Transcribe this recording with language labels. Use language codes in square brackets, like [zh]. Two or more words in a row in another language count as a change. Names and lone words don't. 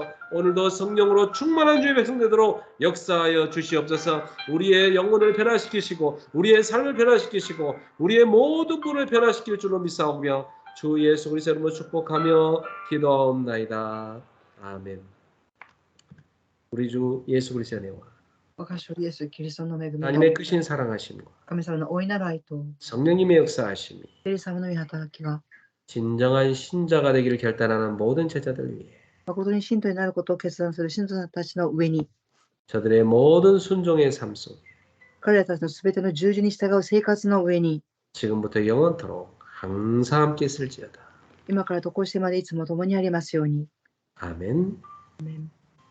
[ko] 오늘도 성령으로 충만한 주의 백성 되도록 역사하여 주시옵소서. 우리의 영혼을 변화시키시고 우리의 삶을 변화시키시고 우리의 모든 분을 변화시킬 줄로 믿사오며 주 예수 그리스도의 이름으로 축복하며 기도하옵나이다. 아멘. 우리 주 예수 그리스도의 은혜와 [ja] 我が主イエス・キリストの恵みと [ko] 하나님의 크신 사랑하심과 [ja] 神様の大いなる愛と [ko] 성령님의 역사하심이 [ja] 聖霊様の御働きが [ko] 진정한 신자가 되기를 결단하는 모든 제자들 위해 [ja] 誠に信徒になることを決断する信徒たちの上に [ko] 저들의 모든 순종의 삶 속에 [ja] 彼らたちのすべての従事に従う生活の上に [ko] 지금부터 영원토록 항상 함께 있을지어다. [ja] 今からとこうしてまでいつも共にありますように。 [ko] 아멘. 아멘.